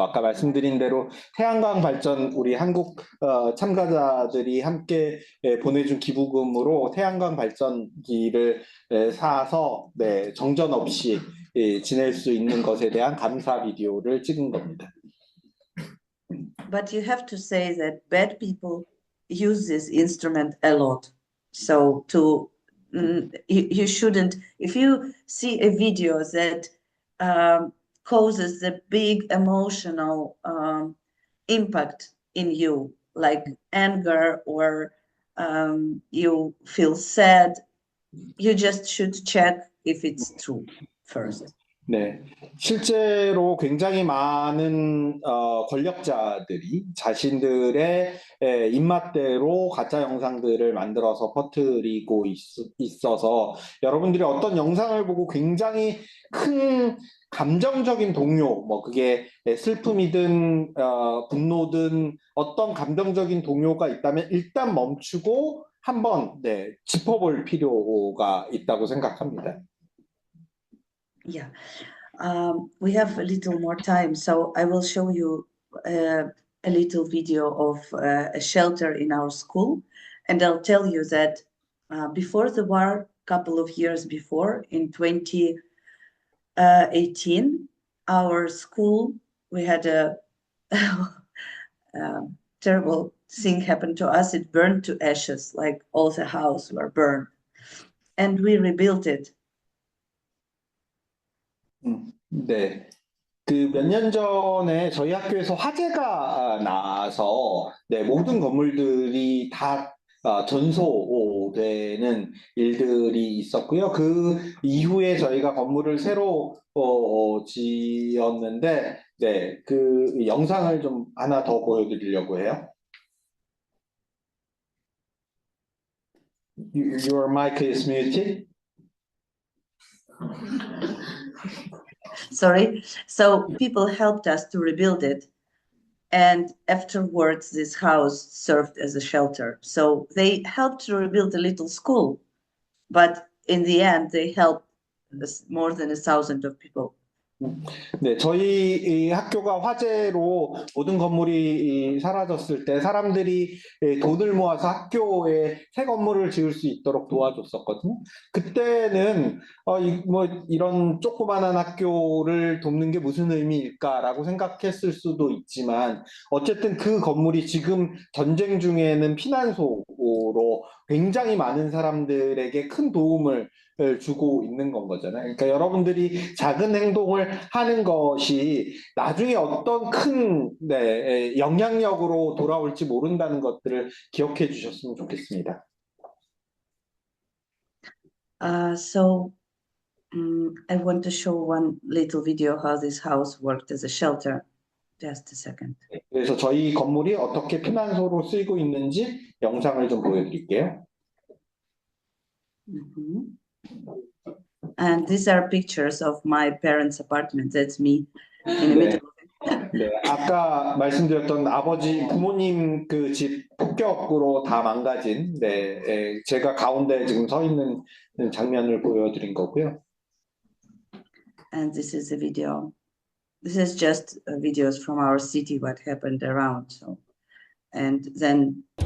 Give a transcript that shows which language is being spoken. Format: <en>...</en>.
<ko>아까 말씀드린 대로 태양광 발전 우리 한국 참가자들이 함께 보내준 기부금으로 태양광 발전기를 사서 정전 없이 지낼 수 있는 것에 대한 감사 비디오를 찍은 겁니다.</ko> <en>But you have to say that bad people use this instrument a lot. So you shouldn't, if you see a video that causes a big emotional impact in you, like anger or you feel sad, you just should check if it's true first.</en> <ko>실제로 굉장히 많은 권력자들이 자신들의 입맛대로 가짜 영상들을 만들어서 퍼뜨리고 있어서 여러분들이 어떤 영상을 보고 굉장히 큰 감정적인 동요, 그게 슬픔이든 분노든 어떤 감정적인 동요가 있다면 일단 멈추고 한번 짚어볼 필요가 있다고 생각합니다.</ko> <en>Yeah, we have a little more time, so I will show you a little video of a shelter in our school, and I'll tell you that before the war, a couple of years before, in 2018, our school, we had a terrible thing happened to us. It burned to ashes, like all the house were burned, and we rebuilt it.</en> <ko>몇 년 전에 저희 학교에서 화재가 나서 모든 건물들이 다 전소되는 일들이 있었고요. 그 이후에 저희가 건물을 새로 지었는데 그 영상을 좀 하나 더 보여드리려고 해요.</ko> <en>Your mic is muted. Sorry. So people helped us to rebuild it. And afterwards, this house served as a shelter. So they helped to rebuild a little school. But in the end, they helped more than 1,000 of people.</en> <ko>저희 이 학교가 화재로 모든 건물이 사라졌을 때 사람들이 돈을 모아서 학교에 새 건물을 지을 수 있도록 도와줬었거든요. 그때는 이런 조그만한 학교를 돕는 게 무슨 의미일까라고 생각했을 수도 있지만 어쨌든 그 건물이 지금 전쟁 중에는 피난소로 굉장히 많은 사람들에게 큰 도움을 주고 있는 건 거잖아요. 그러니까 여러분들이 작은 행동을 하는 것이 나중에 어떤 큰 영향력으로 돌아올지 모른다는 것들을 기억해 주셨으면 좋겠습니다.</ko> <en>So I want to show one little video how this house worked as a shelter. Just a second.</en> <ko>그래서 저희 건물이 어떻게 피난소로 쓰이고 있는지 영상을 좀 보여드릴게요.</ko> <en>And these are pictures of my parents' apartment. That's me in the middle.</en> <ko>아까 말씀드렸던 부모님 그 집 폭격으로 다 망가진, 제가 가운데 지금 서 있는 장면을 보여드린 거고요.</ko> <en>And this is a video. This is just videos from our city, what happened around. So, and then.</en>